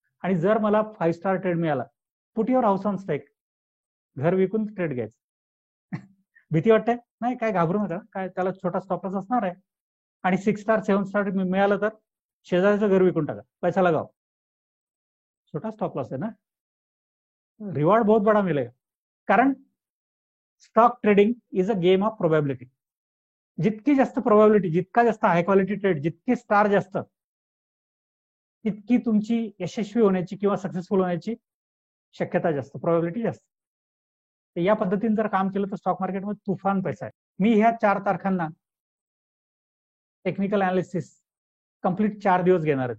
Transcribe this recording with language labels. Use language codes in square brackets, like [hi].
[mr] आणि जर मला 5 स्टार ट्रेड मिळाला, [en] put your house on stake, [mr] घर विकून ट्रेड घ्यायचं. भीती वाटते? नाही, काय घाबरू नका, काय त्याला छोटा स्टॉप लॉस असणार आहे. आणि 6 स्टार 7 स्टार मिळालं तर शेजारचं घर विकून टाका, [hi] पैसा लगाव, [mr] छोटा स्टॉप लॉस आहे ना, [hi] रिवॉर्ड बहुत बडा मिलेगा. [en] कारण stock trading is a game of probability. [mr] जितकी जास्त प्रोबॅबिलिटी, जितका जास्त हाय क्वालिटी ट्रेड, जितके स्टार जास्त, तितकी तुमची यशस्वी होण्याची किंवा सक्सेसफुल होण्याची शक्यता जास्त, प्रोबॅबिलिटी जास्त. या पद्धतीने जर काम केलं तर स्टॉक मार्केटमध्ये तुफान पैसा आहे. मी ह्या 4 तारखांना टेक्निकल अनालिसिस कंप्लीट 4 दिवस घेणार आहे.